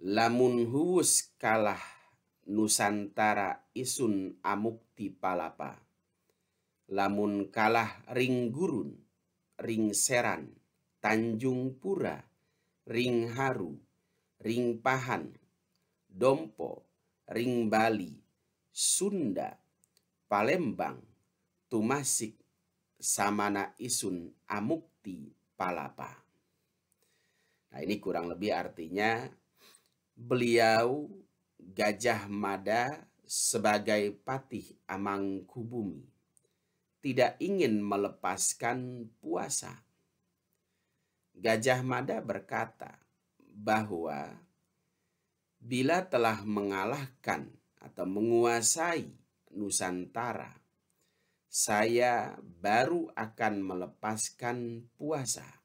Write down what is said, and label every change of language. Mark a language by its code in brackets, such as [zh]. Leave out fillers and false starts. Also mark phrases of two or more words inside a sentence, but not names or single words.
[kaw] Lamun huwus kalah Nusantara isun amukti palapa. Lamun kalah ring gurun, ring seran, Tanjung Pura, ring haru, ring pahan, dompo, ring Bali, Sunda, Palembang, tumasik, samana isun amukti palapa. [id] Nah, ini kurang lebih artinya beliau Gajah Mada sebagai patih Amangkubumi tidak ingin melepaskan puasa. Gajah Mada berkata bahwa bila telah mengalahkan atau menguasai Nusantara, saya baru akan melepaskan puasa.